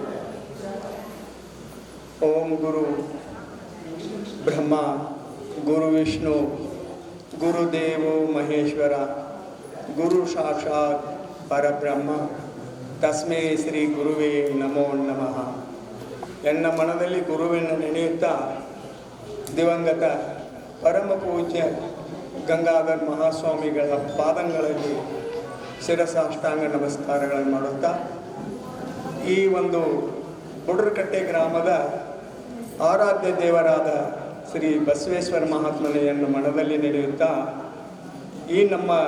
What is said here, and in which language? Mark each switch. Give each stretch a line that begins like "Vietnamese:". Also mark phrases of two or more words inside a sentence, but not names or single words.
Sanskrit: ಓಂ ಗುರು ಬ್ರಹ್ಮ ಗುರು ವಿಷ್ಣು ಗುರುದೇವೋ ಮಹೇಶ್ವರ ಗುರು ಸಾಕ್ಷಾತ್ ಪರಬ್ರಹ್ಮ ತಸ್ಮೈ ಶ್ರೀ ಗುರುವೇ ನಮೋ ನಮಃ.
Kannada: ಎನ್ನ ಮನದಲ್ಲಿ ಗುರುವಿನ ನೆನೆಯುತ್ತಾ ದಿವಂಗತ ಪರಮ ಪೂಜ್ಯ ಗಂಗಾಧರ್ ಮಹಾಸ್ವಾಮಿಗಳ ಪಾದಂಗಳಲ್ಲಿ ಶಿರಸಾಷ್ಟಾಂಗ ನಮಸ್ಕಾರಗಳನ್ನು ಮಾಡುತ್ತಾ ಈ ಒಂದು ಬುಡ್ರಕಟ್ಟೆ ಗ್ರಾಮದ ಆರಾಧ್ಯ ದೇವರಾದ ಶ್ರೀ ಬಸವೇಶ್ವರ ಮಹಾತ್ಮನೆಯನ್ನು ಮನದಲ್ಲಿ ನಡೆಯುತ್ತಾ ಈ ನಮ್ಮ